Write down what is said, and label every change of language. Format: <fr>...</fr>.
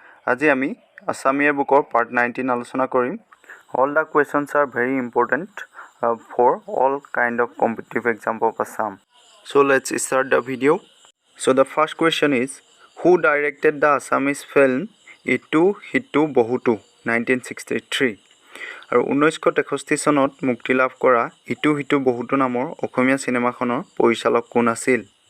<as>আজি আমি Assamia book or part 19 আলোচনা কৰিম.</as> <en>All the questions are very important for all kind of competitive exam of Assam. So let's start the video. So the first question is, who directed the Assamese film Itu Hitu Bohutu 1963?</en> <as>আৰু 1963 চনত মুক্তি লাভ কৰা ইটো হিটো বহুতো নামৰ অসমীয়া চিনেমাখনৰ পৰিচালক কোন আছিল?</as>